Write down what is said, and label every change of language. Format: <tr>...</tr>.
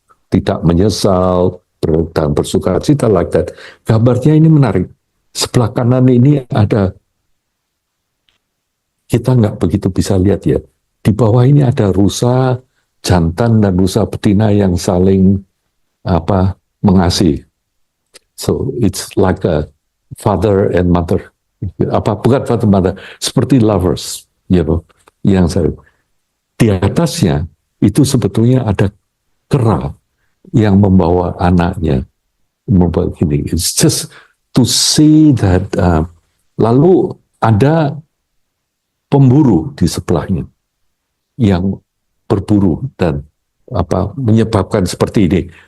<id>Tidak menyesal, dan bersuka cita</id> <en>like that.</en> <id>Gambarnya ini menarik. Sebelah kanan ini ada, kita nggak begitu bisa lihat ya. Di bawah ini ada rusa jantan dan rusa betina yang saling mengasihi.</id> <en>So it's like a father and mother.</en> <id>Bukan</id> <en>father mother,</en> <id>seperti lovers, yang saya. Di atasnya itu sebetulnya ada kera yang membawa anaknya, membawa gini.</id> <en>It's just to see that.</en> <id>Lalu ada pemburu di sebelahnya yang berburu dan menyebabkan seperti ini.</id>